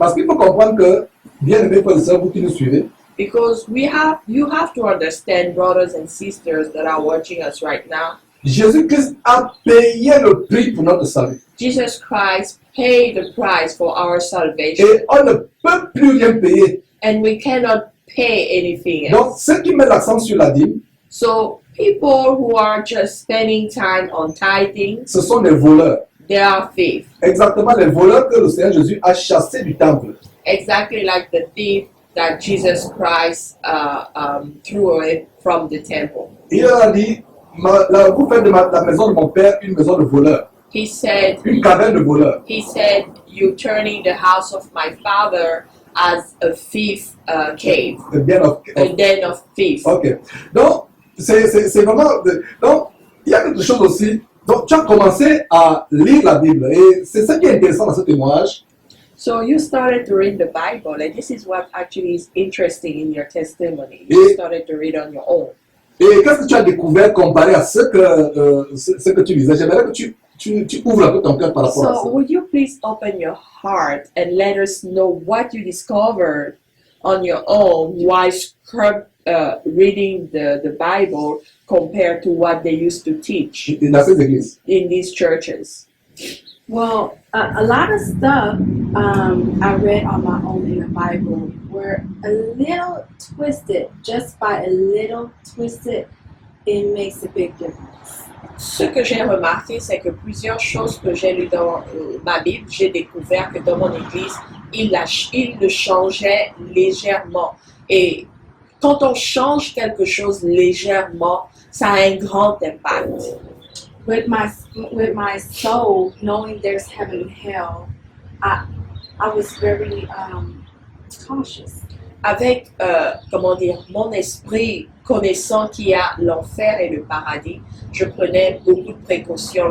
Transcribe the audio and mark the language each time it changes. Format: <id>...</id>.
<fr>Parce qu'il faut comprendre que, bien aimés frères et sœurs, vous qui nous suivez,</fr> <en>Because you have to understand, brothers and sisters that are watching us right now,</en> <fr>Jésus-Christ a payé le prix pour notre salut.</fr> <en>Jesus Christ paid the price for our salvation,</en> <fr>Et on ne peut plus rien payer.</fr> <en>and we cannot pay anything</en> <fr>Donc,</fr> <en>else.</en> <fr>ceux qui mettent l'accent sur la dîme,</fr> <en>So people who are just spending time on tithing,</en> <fr>ce sont des voleurs.</fr> <en>they are thieves,</en> <fr>Exactement les voleurs que le Seigneur Jésus a chassés du temple.</fr> <en>exactly like the thief that Jesus Christ threw away from the temple.</en> <fr>Il leur a dit, vous faites de la maison de mon père une maison de voleurs,</fr> <en>He said,</en> <fr>une caverne de voleurs.</fr> <en>"You're turning the house of my father as a thief cave,</en> <fr>C'est bien</fr> <en>a den of thieves."</en> <fr>Ok. Donc, c'est vraiment. Donc, il y a quelque chose aussi. Donc, tu as commencé à lire la Bible. Et c'est ça qui est intéressant dans ce témoignage.</fr> <en>So you started to read the Bible, and this is what actually is interesting in your testimony.</en> <fr>Et-</fr> <en>You started to read on your own.</en> <fr>Et qu'est-ce que tu as découvert comparé à ce que tu lisais? J'aimerais que tu ouvres un peu ton cœur par rapport à</fr> <en>So</en> <fr>ça.</fr> <en>would you please open your heart and let us know what you discovered on your own while reading the Bible compared to what they used to teach</en> <fr>Dans ces églises.</fr> <en>in these churches? Well, a lot of stuff I read on my own in the Bible were a little twisted. Just by a little twisted, it makes a big difference.</en> <fr>Ce que j'ai remarqué, c'est que plusieurs choses que j'ai lues dans ma Bible, j'ai découvert que dans mon église, il le changeait légèrement. Et quand on change quelque chose légèrement, ça a un grand impact.</fr> <en>With my soul, knowing there's heaven and hell, I was very cautious.</en> <fr>Avec, mon esprit connaissant qu'il y a l'enfer et le paradis, je prenais beaucoup de précautions.</fr>